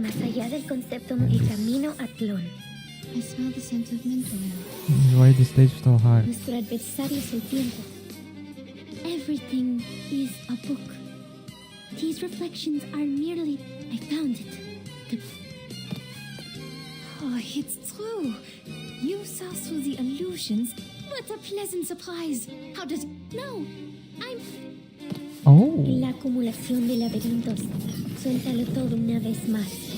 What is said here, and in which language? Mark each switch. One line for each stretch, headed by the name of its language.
Spanish: Más allá del concepto, el camino a Tlon.
English: I smell the scent of mint oil. Why this stage so hard? Nuestro adversario es el tiempo. Everything is a book. These reflections are merely... I found it. Oh, it's true. You saw through the illusions. What a pleasant surprise. How did... No, I'm... Oh.
Spanish: En la acumulación de laberintos. Suéltalo todo una vez más.